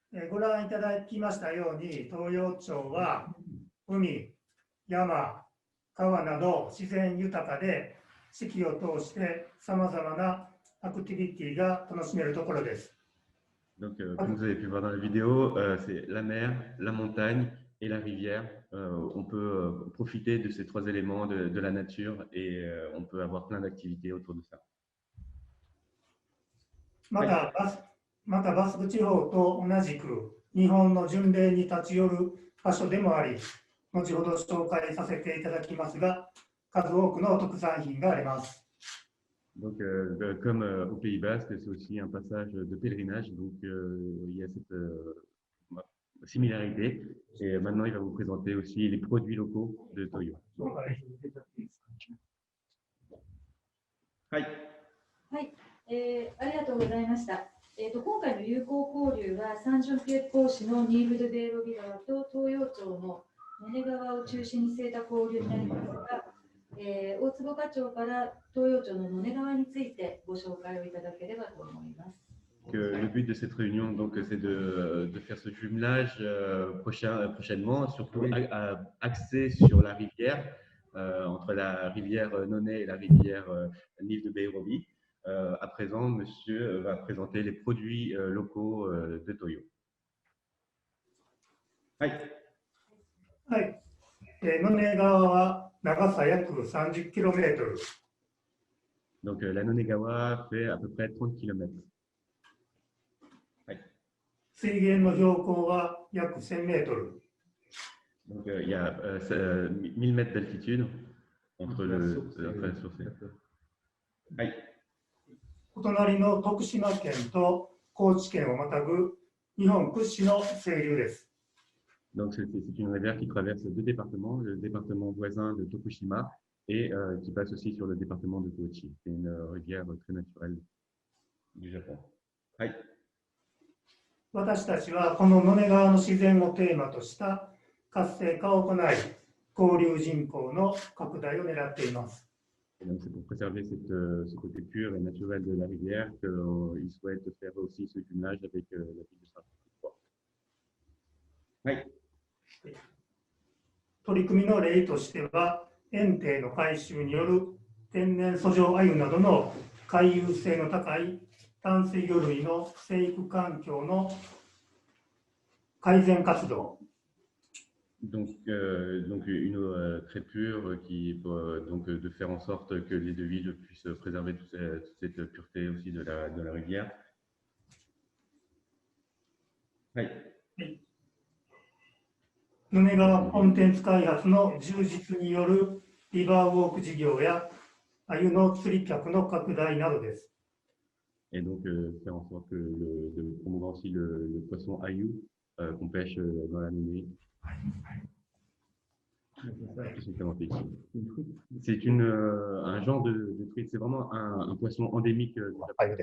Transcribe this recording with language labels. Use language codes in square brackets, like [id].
[ja] ご覧いただきましたように、東洋町は海、山、川など自然豊かで、四季を通してさまざまなアクティビティが楽しめるところです。 [fr] Donc, comme vous avez pu voir dans la vidéo, c'est la mer, la montagne et la rivière. On peut profiter de ces trois éléments de la nature et on peut avoir plein d'activités autour de ça. [ja] またバスク地方と同じく日本の巡礼に立ち寄る場所でもあり、後ほど紹介させていただきますが、数多くの特産品があります。 [fr] Donc, comme au Pays Basque, c'est aussi un passage de pèlerinage, donc il y a cette similarité. Et maintenant, il va vous présenter aussi les produits locaux de Toyo. [ja] はい。はい、ありがとうございました。今回の友好交流はサンジョンピエール講師のニール・ド・ベーロビ川と東洋町の野根川を中心に据えた交流になりますが、大坪課長から東洋町の野根川についてご紹介をいただければと思います。 [fr] Le but de cette réunion, donc, c'est de faire ce jumelage prochainement, surtout axé sur la rivière, entre la rivière Nonay et la rivière Nil de Beirobi. à présent, monsieur va présenter les produits locaux de Toyo. [ja] はい。はい。野根川は長さ約 30km。 [fr] Donc, la Nonegawa fait à peu près 30 km. [ja] 水源の標高は約 1000m。 [fr] Donc, il y a 1000 mètres d'altitude entre la source et... はい。 [ja] お隣の徳島県と高知県をまたぐ日本屈指の清流です。 [fr] Donc, c'est une rivière qui traverse deux départements, le département voisin de Tokushima et qui passe aussi sur le département de Kochi. C'est une rivière très naturelle du Japon. [ja] はい。私たちはこの野根川の自然をテーマとした活性化を行い、交流人口の拡大を狙っています。 [fr] C'est pour préserver ce côté pur et naturel de la rivière qu'ils souhaitent faire aussi ce jumelage avec la ville de Saint-François. [ja] はい。取り組みの例としては、堰堤の改修による天然遡上鮎などの回遊性の高い淡水魚類の生育環境の改善活動。 [fr] Donc une très pure qui donc de faire en sorte que les deux villes puissent préserver toute cette pureté aussi de la rivière. [ja] はい。野根川コンテンツ開発の充実によるリバーウォーク事業や鮎の釣り客の拡大などです。 [fr] Et donc faire en sorte de promouvoir aussi le poisson ayu qu'on pêche dans la Nonée. C'est un genre de truite, c'est vraiment un poisson endémique du Japon.